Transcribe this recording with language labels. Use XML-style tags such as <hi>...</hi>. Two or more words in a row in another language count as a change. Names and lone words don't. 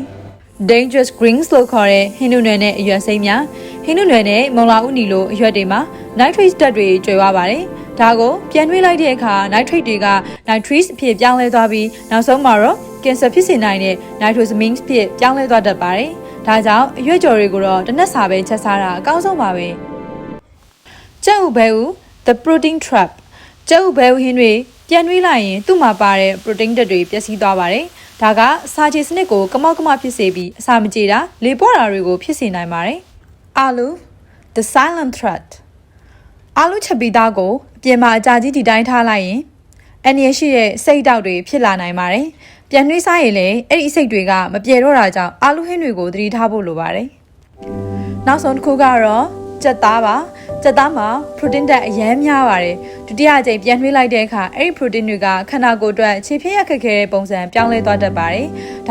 <en>Dangerous greens</en> <my>လို့ခေါ်တဲ့ဟင်းနုနယ်နဲ့အရွက်စိမ်းများဟင်းနုနယ်နဲ့မုံလာဥနီလိုအရွက်တွေမှာ nitrate ဓာတ်တွေကျွေသွားပါတယ်။ဒါကိုပြန်နှွေးလိုက်တဲ့အခါ nitrate တွေက nitrate အဖြစ်ပြောင်းလဲသွားပြီးနောက်ဆုံးမှာတော့ cancer ဖြစ်စေနိုင်တဲ့ nitrosamines ဖြစ်ပြောင်းလဲသွားတတ်ပါတယ်။ဒါကြောင့်အရွက်ကြော်တွေကိုတော့တစ်နက်စာပဲချက်စားတာအကောင်းဆုံးပါပဲ။ကြက်ဥဘဲ ဥ</my> <en>the protein trap</en> <my>ကြက်ဥဘဲဥဟင်းတွေပြန်နှွေးလိုက်ရင်သူ့မှာပါတဲ့ protein ဓာတ်တွေပျက်စီးသွားပါတယ်။ဒါကစာချေစနစ်ကိုကမောက်ကမဖြစ်စေပြီးအစာမကြေတာလေပွားတာတွေကိုဖြစ်စေနိုင်ပါတယ်။အာလူ</my> <en>the silent threat</en> <my>အာလူချက်ပြီးသားကိုအပြင်မှာအကြာ ကြီးဒီတိုင်းထားလိုက်ရင်အန်ရရှိတဲ့စိတ်တောက်တွေဖြစ်လာနိုင်ပါတယ်။ပြန်နှွေးစားရင်လည်းအဲ့ဒီအစိတ်တွေကမပြေတော့တာကြောင့်အာလူဟင်းတွေကိုသတိထားဖို့လိုပါတယ်။နောက်ဆုံးတစ်ခုကတော့ကြက်သားပါ ကြက်သားမှာ protein ဓာတ်အများများပါတယ်ဒုတိယအကြိမ်ပြန်နှွေးလိုက်တဲ့အခါအဲ့ဒီ protein တွေကခန္ဓာကိုယ်အတွက်ခြေဖြည့်ရခက်ခဲတဲ့ပုံစံပြောင်းလဲသွားတတ်ပါတယ်ဒါ</my>